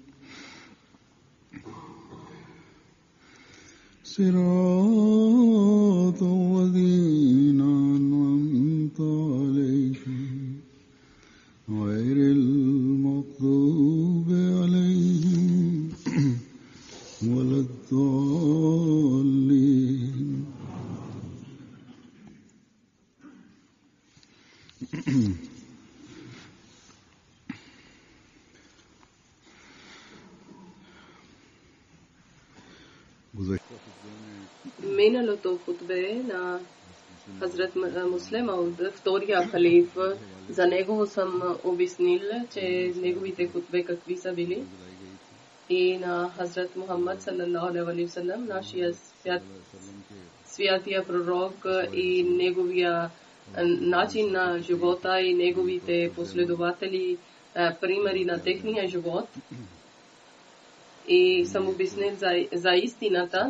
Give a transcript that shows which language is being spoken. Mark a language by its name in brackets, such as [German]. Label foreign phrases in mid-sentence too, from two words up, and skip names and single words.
[Arabic] صراط الذين أنعمت عليهم غير المغضوب عليهم ولا الضالين. [Bulgarian] Миналото хутбе на Хазрат Муслим Ауд, втория халиф, за него съм обяснил, че неговите хутбе какви са били. И на Хазрат Мухаммад [Arabic] صلى الله عليه وسلم, [Bulgarian] нашия святия пророк и неговия начин на живота и неговите последователи, примери на техния живот. И съм обяснил за истината.